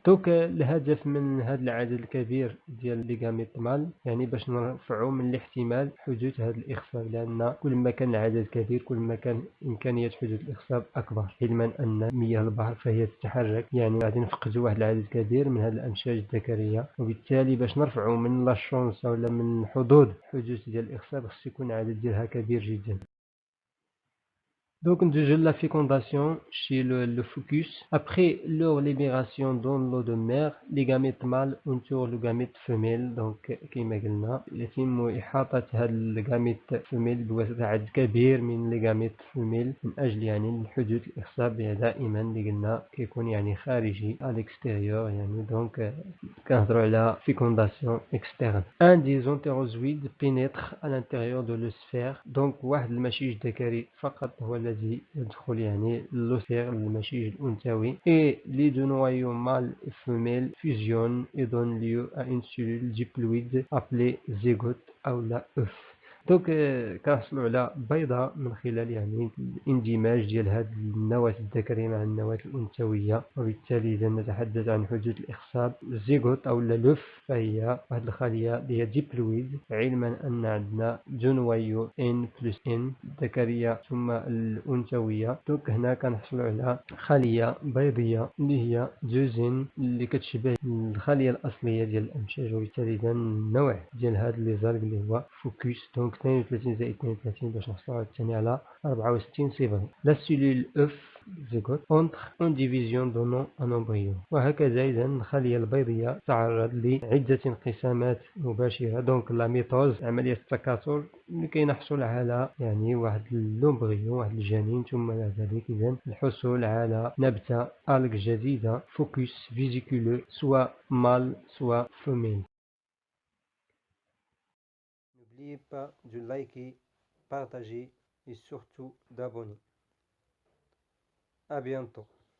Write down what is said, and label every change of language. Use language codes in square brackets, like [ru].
[ar] دونك الهدف من هذا العدد الكبير ديال لي غاميت مال يعني باش نرفعوا من الاحتمال حدوث هذا الإخصاب، لأن كل ما كان العدد كبير كل ما كان إمكانية حدوث الإخصاب أكبر، علما أن مياه البحر فهي تتحرك. يعني غادي نفقدوا واحد العدد كبير من هذه الأمشاج الذكرية، وبالتالي باش نرفعوا من لا شونس ولا من حدود حدوث ديال الإخصاب خص يكون العدد ديالها كبير جدا. [fr] Donc de la fécondation chez le focus. Après leur libération dans l'eau de mer, les gamètes mâles entourent le gamète femelle. [ar] Donc كما قلنا يتم إحاطة هاد الجاميت فيميل بواسطة عدد كبير من لي جاميت فيميل من أجل يعني حدوث الإخصاب دائما اللي قلنا كيكون يعني خارجي [fr] à l'extérieur. [ar] يعني دونك كنهضروا على fécondation externe. [fr] Un des entérozoïdes pénètre à l'intérieur de l'osphère. [ar] Donc واحد المشيج ذكري فقط هو الذي يدخل يعني l'osphère المشيج الأنثوي. [fr] Et les deux noyaux mâle et femelle fusionnent et donnent lieu à une cellule diploïde appelée zygote أو لا œuf. [ar] دونك كنحصلوا على بيضة من خلال يعني الاندماج ديال هاد النواة الذكرية مع النواة الأنثوية، وبالتالي إذا نتحدث عن حدوث الإخصاب الزيغوت أو اللوف فهي واحد الخلية اللي هي ديبلويد، علما أن عندنا دو نوايو N بلس N الذكرية ثم الأنثوية. دونك هنا كنحصلوا على خلية بيضية اللي هي دوزين اللي كتشبه الخلية الأصلية ديال الأمشاج، وبالتالي إذا النوع ديال هاد لي زالغ اللي هو فوكس. دونك 32 زائد 32 باش نحصلوا عاوتاني على 64 صفر. لا سيلول اف [fr] zygote entre une division donnant un embryon. [ar] وهكذا إذا الخلية البيضية تعرض لعدة انقسامات مباشرة. دونك لا ميتوز عملية التكاثر لكي نحصل على يعني واحد الامبريون، واحد الجنين، ثم بعد ذلك إذا الحصول على نبتة ألق جديدة فوكس فيزيكولو سواء مال سواء فيميل. [fr] N'oubliez pas de liker, partager et surtout d'abonner. À bientôt.